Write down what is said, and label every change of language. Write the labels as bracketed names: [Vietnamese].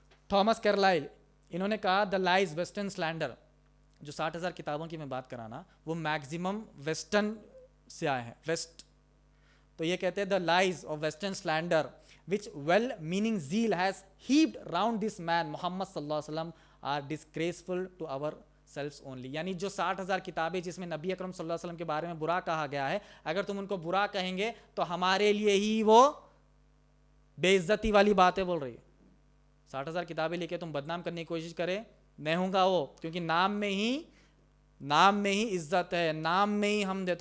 [Urdu] Thomas کیرلائل, انہوں نے کہا [English] the lies western slander, [Urdu] جو 60,000 کتابوں کی میں بات کرانا, وہ میکزیمم ویسٹرن سے آئے ہیں, ویسٹ. تو یہ کہتے ہیں [English] The lies of western slander which well-meaning zeal has heaped round this man Muhammad sallallahu alaihi wasallam are disgraceful to ourselves only. [Urdu] یعنی جو 60,000 کتابیں جس میں نبی اکرم صلی اللہ علیہ وسلم کے بارے میں برا کہا گیا ہے، اگر تم ان کو برا کہیں گے تو ہمارے لیے ہی وہ بے عزتی والی باتیں بول رہی ہے. 60,000 کتابیں لے کے تم بدنام کرنے کی کوشش کرے، میں ہوں گا وہ، کیونکہ نام میں ہی عزت ہے، نام میں ہی حمد ہے.